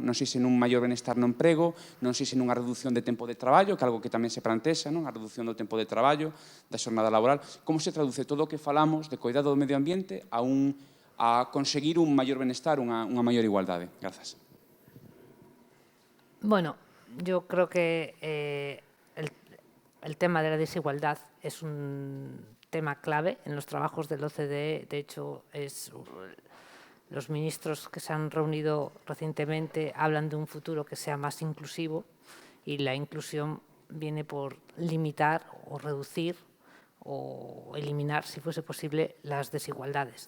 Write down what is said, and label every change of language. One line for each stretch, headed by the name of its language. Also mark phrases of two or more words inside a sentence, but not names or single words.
Galician: Non sei se nun maior benestar no emprego, non sei se nunha reducción de tempo de traballo, que é algo que tamén se plantexa, non? A reducción do tempo de traballo, da xornada laboral. Como se traduce todo o que falamos de cuidado do medio ambiente a conseguir un maior benestar, unha maior igualdade? Grazas.
Spanish: Bueno, yo creo que el tema de la desigualdad es un tema clave en los trabajos del OCDE. De hecho, los ministros que se han reunido recientemente hablan de un futuro que sea más inclusivo, y la inclusión viene por limitar o reducir o eliminar, si fuese posible, las desigualdades.